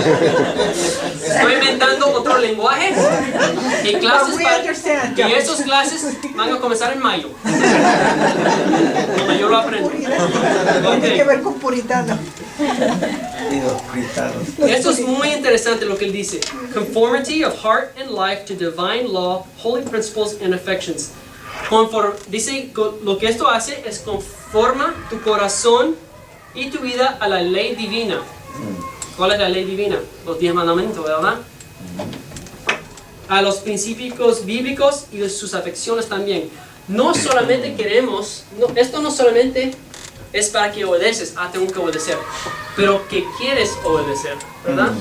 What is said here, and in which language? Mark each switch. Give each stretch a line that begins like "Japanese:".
Spanish: Estoy inventando otro lenguaje y clases y esas clases van a comenzar en mayo. Cuando yo lo aprendo. Tiene que ver con puritano. Esto es muy interesante lo que él dice.
English: Conformity of heart and life to divine law, holy principles and affections.
Spanish: Dice lo que esto hace es conforma tu corazón y tu vida a la ley divina. ¿Cuál es la ley divina? Los 10 mandamientos, ¿verdad? A los principios bíblicos y sus afecciones también. No solamente esto no solamente es para que obedeces, tengo que obedecer, pero que quieres obedecer, ¿verdad?